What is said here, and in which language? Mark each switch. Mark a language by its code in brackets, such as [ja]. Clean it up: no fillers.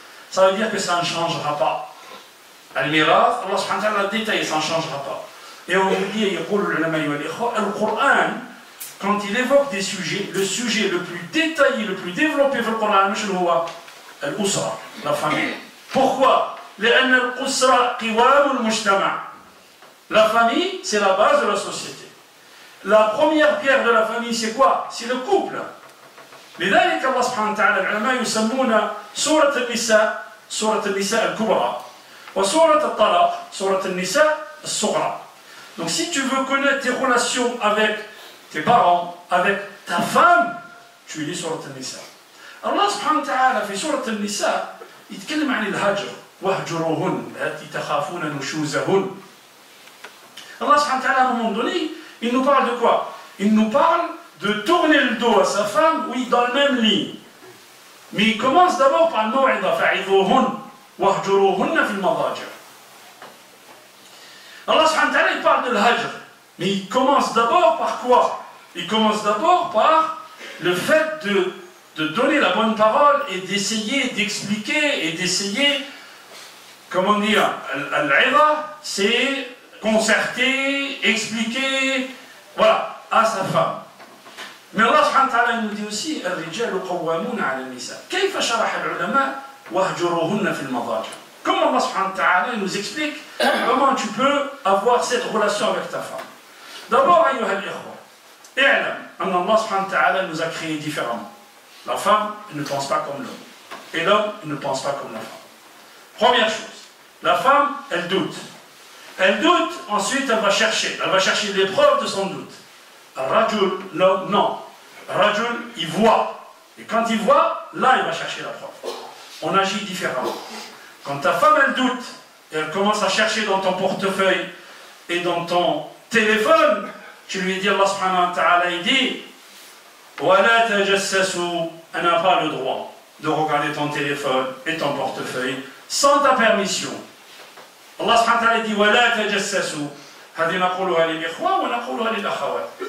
[fr] Ça veut dire que ça ne changera pas. Al-Mirath, Allah subhanahu wa ta'ala l'a détaillé, ça ne changera pas. Et on vous dit, le Coran, quand il évoque des sujets, le sujet le plus détaillé, le plus développé dans le Coran, c'est l'usra, la famille. Pourquoi? [ar] لأن الأسرة قوام المجتمع. [fr] La famille, c'est la base de la société. La première pierre de la famille, c'est quoi? C'est le couple. [ar] لذلك الله سبحانه وتعالى العلماء يسمون سورة النساء الكبرى وسورة الطلاق سورة النساء الصغرى. [fr] Donc si tu veux connaître tes relations avec tes parents, avec ta femme, tu lis سورة النساء. [ar] الله سبحانه وتعالى في سورة النساء يتكلم عن الهجر واهجروهن التي تخافون نشوزهن. [fr] Allah subhanahu wa ta'ala, à un moment donné, il nous parle de quoi? Il nous parle de tourner le dos à sa femme, oui, dans le même lit. Mais il commence d'abord par le maw'idha, [ar] fa'idhuhun, wahjuruhunna fil madaji'. [fr] Allah subhanahu wa ta'ala, il parle de l'hajr. Mais il commence d'abord par quoi? Il commence d'abord par le fait de donner la bonne parole et d'essayer d'expliquer et d'essayer, comment dire, al-'idha, c'est concerter, expliquer, voilà, à sa femme. Mais Allah subhanahu wa ta'ala nous dit aussi [ar] الرجال قوامون على النساء. كيف شرح العلماء واهجروهن في المضاجع. [fr] Comment Allah subhanahu wa ta'ala nous explique comment tu peux avoir cette relation avec ta femme. [ar] D'abord, أيها الإخوة, اعلم أن الله سبحانه وتعالى [fr] nous a créés différemment. La femme, elle ne pense pas comme l'homme. Et l'homme, il ne pense pas comme la femme. Première chose, la femme, elle doute. Elle doute, ensuite elle va chercher les preuves de son doute. Rajul, l'homme, non. Rajul, il voit. Et quand il voit, là il va chercher la preuve. On agit différemment. Quand ta femme elle doute, et elle commence à chercher dans ton portefeuille et dans ton téléphone, tu lui dis, Allah subhanahu wa ta'ala, il dit, [ar] وَلَا تَجَسَّسُوا, [fr] elle n'a pas le droit de regarder ton téléphone et ton portefeuille sans ta permission. Allah subhanahu wa ta'ala dit [ar] وَلَا تَجَسَّسُوا. هذه نقولها للإخوة ونقولها للأخوات.